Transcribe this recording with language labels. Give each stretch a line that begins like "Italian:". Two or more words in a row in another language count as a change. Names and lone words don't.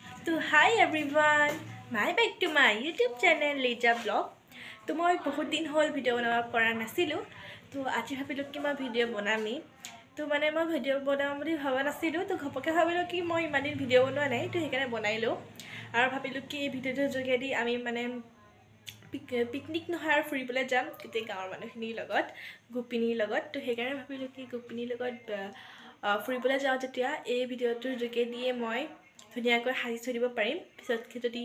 English: So hi everyone, back to my YouTube channel Leja Vlog.
Assamese: তো মই বহুত দিন হ'ল ভিডিঅ' বনাব পৰা নাছিলো তো আজি ভাবিলো কি মই ভিডিও বনামি তো মানে মই ভিডিও বনাম বুলি ভাবা নাছিলো তো ঘপকে ভাবিলো কি মই ইমান দিন ভিডিও বনোৱা নাই তো হেকানে বনাইলো আৰু ভাবিলো কি ভিডিওৰ যোগেদি আমি মানে পিকনিক নহয় আৰু ফুৰিবলৈ যাম কিতে গাঁৱৰ মানুহখিনিৰ লগত গোপিনীৰ লগত তো হেকানে ভাবিলো কি গোপিনীৰ লগত ফুৰিবলৈ যাওঁ যেতিয়া এই ভিডিওটোৰ যোগেদিয়ে মই ধুনীয়াকৈ হাঁহি থৈ দিব পাৰিম পিছতকে যদি